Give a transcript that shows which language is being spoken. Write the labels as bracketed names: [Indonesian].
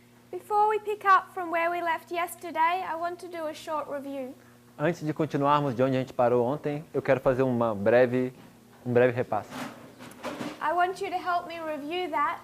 [English] Before we pick up from where we left yesterday, I want to do a short review. [Portuguese] Antes de continuarmos de onde a gente parou ontem, eu quero fazer um breve repasse. [English] I want you to help me review that.